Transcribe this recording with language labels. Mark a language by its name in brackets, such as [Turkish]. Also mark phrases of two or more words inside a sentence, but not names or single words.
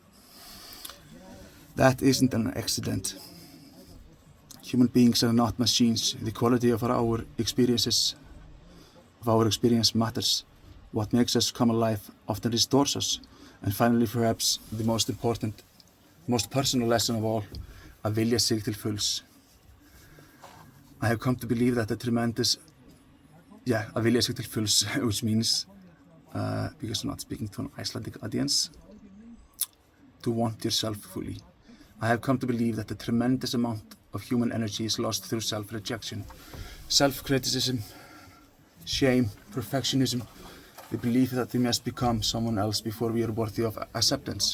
[English] That isn't an accident. Human beings are not machines. The quality of our experience matters. What makes us come alive often restores us. And finally, perhaps the most important, most personal lesson of all, [Icelandic] að vilja sig til fulls. [English] I have come to believe that [Icelandic] að vilja sig til fulls, [English] which means, because I'm not speaking to an Icelandic audience, to want yourself fully. I have come to believe that a tremendous amount of human energy is lost through self-rejection, self-criticism, shame, perfectionism, the belief that we must become someone else before we are worthy of acceptance.